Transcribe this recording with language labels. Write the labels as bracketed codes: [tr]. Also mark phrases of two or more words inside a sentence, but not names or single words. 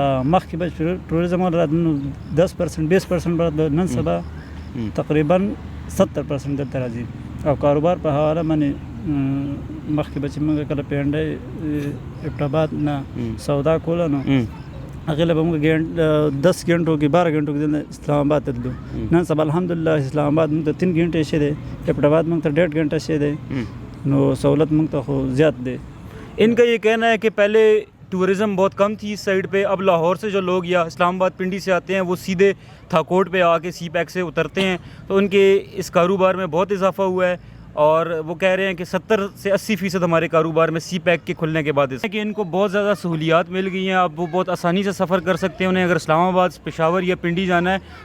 [ps] مخکې به ټوریزم والا 10% 20% بعد نن سبا تقریبا 70% دلته راځي او کاروبار په حواله باندې مخکې به چې موږ کله پنډای ایبټ آباد نه سودا کوله نو هغې له به موږ 10 घंटों کې 12 घंटों کې اسلام آباد ته تلو نن سبا الحمدلله اسلام آباد موږ ته 3 घंटे شوی دی ایبټ آباد موږ ته 1.5 घंटा شوی دی نو سہولت موږ ته خو زیات دی [ur] ان کا یہ کہنا ہے کہ پہلے ٹورزم بہت کم تھی اس سائڈ پہ اب لاہور سے جو لوگ یا اسلام آباد پنڈی سے آتے ہیں وہ سیدھے تھاکوٹ پہ آ کے سی پیک سے اترتے ہیں تو ان کے اس کاروبار میں بہت اضافہ ہوا ہے اور وہ کہہ رہے ہیں کہ 70 سے 80% ہمارے کاروبار میں سی پیک کے کھلنے کے بعد کہ ان کو بہت زیادہ سہولیات مل گئی ہیں اب وہ بہت آسانی سے سفر کر سکتے ہیں انہیں اگر اسلام آباد پشاور یا پنڈی جانا ہے تو